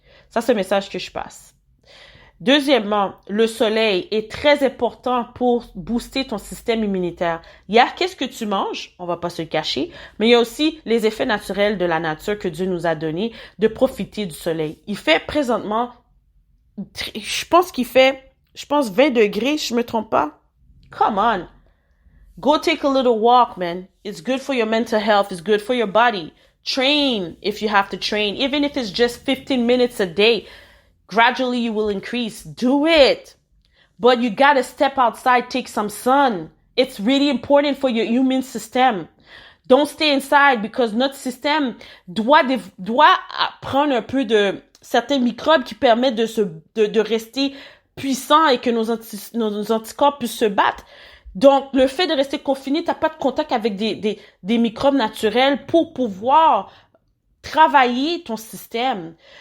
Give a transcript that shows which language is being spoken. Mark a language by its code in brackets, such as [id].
[fr] Ça, c'est le message que je passe. Deuxièmement, le soleil est très important pour booster ton système immunitaire. Il y a qu'est-ce que tu manges, on va pas se le cacher, mais il y a aussi les effets naturels de la nature que Dieu nous a donné de profiter du soleil. Il fait présentement, je pense 20 degrés, je me trompe pas. [en] Come on. Go take a little walk, man. It's good for your mental health. It's good for your body. Train if you have to train. Even if it's just 15 minutes a day. Gradually you will increase. Do it. But you gotta step outside, take some sun. It's really important for your immune system. Don't stay inside because [fr] notre système doit prendre un peu de certains microbes qui permettent de rester puissant et que nos anticorps puissent se battre. Donc, le fait de rester confiné, t'as pas de contact avec des microbes naturels pour pouvoir travailler ton système.